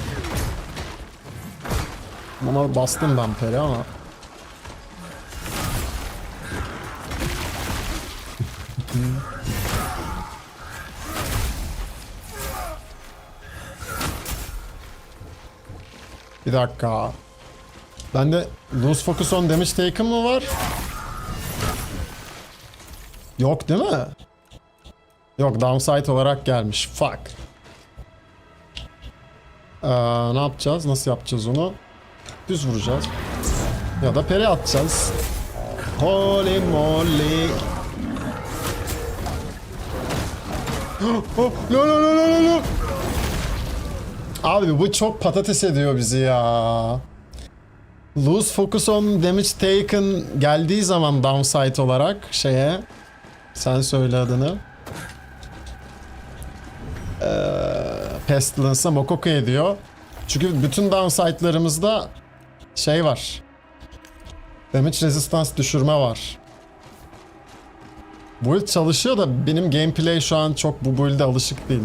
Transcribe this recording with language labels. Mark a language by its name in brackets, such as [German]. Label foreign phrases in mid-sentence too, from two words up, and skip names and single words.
[Turkish] Buna bastım ben peri ama. Bir dakika. Bende [English] lose focus on damage taken [Turkish] mı var? Yok değil mi? Yok downside olarak gelmiş. Fuck. Ne yapacağız? Nasıl yapacağız onu? Düz vuracağız. Ya da peri atacağız. [English] Holy moly. Oh, no, no, no, no, no. [Turkish] Abi bu çok patates ediyor bizi ya. [English] Lose focus on damage taken [Turkish] geldiği zaman downside olarak şeye, sen söyle adını. Pestilence'a Mokoko ediyor. Çünkü bütün downside'larımızda şey var. [English] Damage resistance [Turkish] düşürme var. Build çalışıyor da benim gameplay şu an çok bu build'e alışık değil.